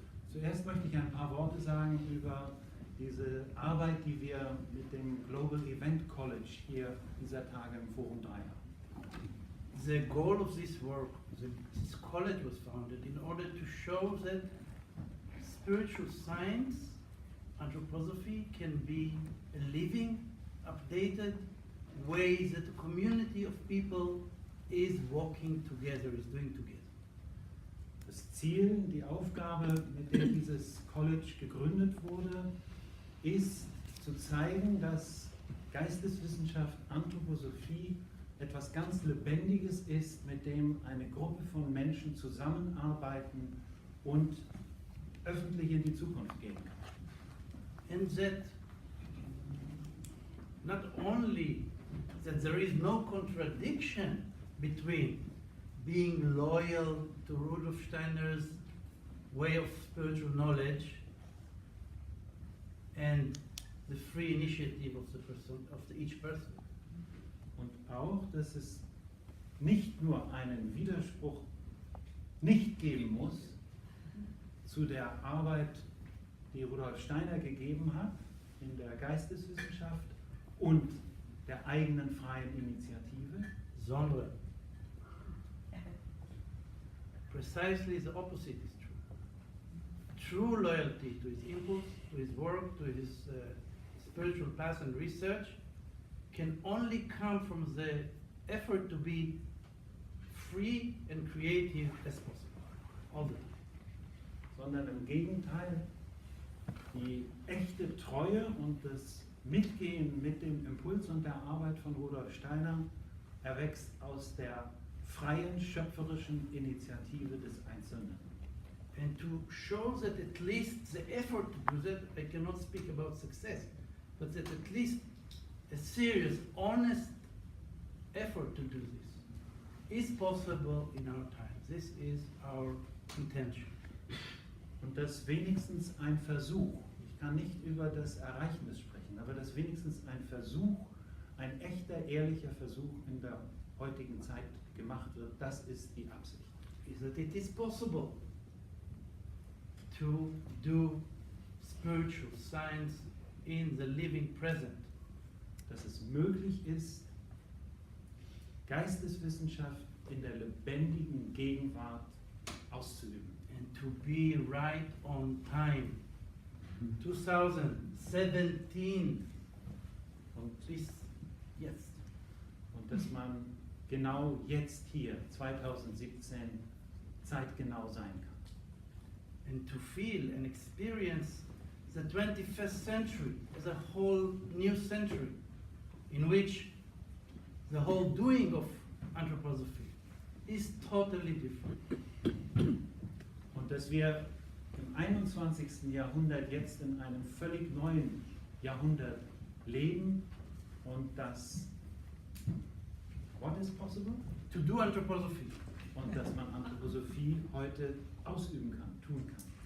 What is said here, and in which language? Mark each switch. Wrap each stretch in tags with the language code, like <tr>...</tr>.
<de>Zuerst möchte ich ein paar Worte sagen über diese Arbeit, die wir mit dem Global Event College hier dieser Tage im Forum 3 haben.</de> <en>The goal of this work, this college was founded in order to show that spiritual science, anthroposophy can be a living, updated way that a community of people is walking together, is doing together.</en> <de>Das Ziel, die Aufgabe, mit der dieses College gegründet wurde, ist zu zeigen, dass Geisteswissenschaft, Anthroposophie etwas ganz Lebendiges ist, mit dem eine Gruppe von Menschen zusammenarbeiten und öffentlich in die Zukunft gehen kann.</de> <en>And that not only that there is no contradiction between being loyal to Rudolf Steiner's way of spiritual knowledge and the free initiative of the person, each person.</en> <de>Und auch, dass es nicht nur einen Widerspruch nicht geben muss zu der Arbeit, die Rudolf Steiner gegeben hat in der Geisteswissenschaft und der eigenen freien Initiative, sondern</de> <en>precisely the opposite is true. True loyalty to his impulse, to his work, to his spiritual path and research can only come from the effort to be free and creative as possible, all the time.</en> <de>Sondern im Gegenteil, die echte Treue und das Mitgehen mit dem Impuls und der Arbeit von Rudolf Steiner erwächst aus der freien, schöpferischen Initiative des Einzelnen.</de> <en>And to show that at least the effort to do that, I cannot speak about success, but that at least a serious, honest effort to do this is possible in our times. This is our intention.</en> <de>Und dass wenigstens ein Versuch, ich kann nicht über das Ereignis sprechen, aber dass wenigstens ein Versuch, ein echter, ehrlicher Versuch in der heutigen Zeit gemacht wird, das ist die Absicht.</de> <en>Is that it is possible to do spiritual science in the living present.</en> <de>Dass es möglich ist, Geisteswissenschaft in der lebendigen Gegenwart auszuüben.</de> <en>And to be right on time. 2017</en> <de>Und, bis jetzt. und dass man genau jetzt hier, 2017, zeitgenau sein kann.</de> <en>And to feel and experience the 21st century as a whole new century in which the whole doing of anthroposophy is totally different.</en> <de>Und dass wir im 21. Jahrhundert jetzt in einem völlig neuen Jahrhundert leben und dass</de> <en>what is possible? To do anthroposophy</en> <de>Und dass man Anthroposophie heute ausüben kann, tun kann.</de>